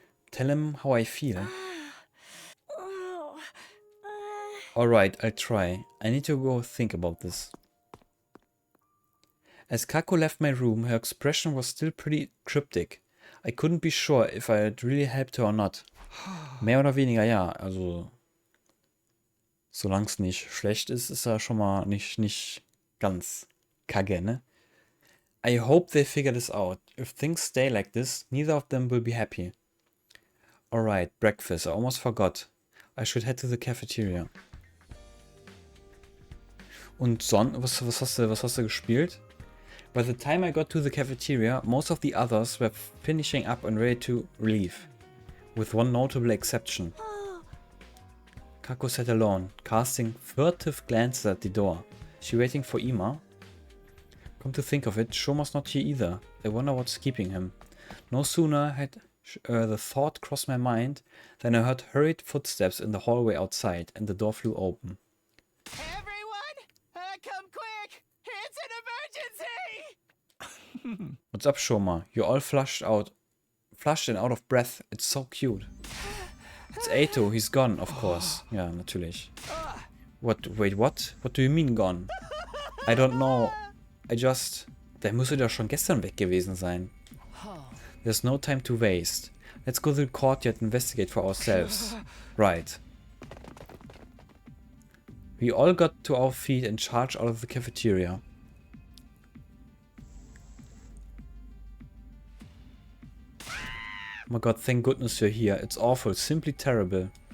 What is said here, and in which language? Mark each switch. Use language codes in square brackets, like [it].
[en] Tell him how I feel. Alright, I'll try. I need to go think about this. As Kako left my room, her expression was still pretty cryptic. I couldn't be sure if I had really helped her or not. [de] Mehr oder weniger ja, also solange es nicht schlecht ist, ist er schon mal nicht ganz kacke, ne? [en] I hope they figure this out. If things stay like this, neither of them will be happy. Alright, breakfast. I almost forgot. I should head to the cafeteria. [de] Und was hast du gespielt? [en] By the time I got to the cafeteria, most of the others were finishing up and ready to leave. With one notable exception. Kako sat alone, casting furtive glances at the door. Is she waiting for Ima? Come to think of it, Shoma's not here either. I wonder what's keeping him. No sooner had the thought crossed my mind than I heard hurried footsteps in the hallway outside and the door flew open. Everyone, come quick! It's an emergency! What's up, Shoma? You're all flushed and out of breath. It's so cute. It's Eito, he's gone, of course. [de] Ja, natürlich. [en] Wait, what? What do you mean gone? I don't know. [de] Der müsste doch schon gestern weg gewesen sein. [en] There's no time to waste. Let's go to the courtyard and investigate for ourselves. Right. We all got to our feet and charged out of the cafeteria. Oh my god, thank goodness you're here. It's awful, simply terrible.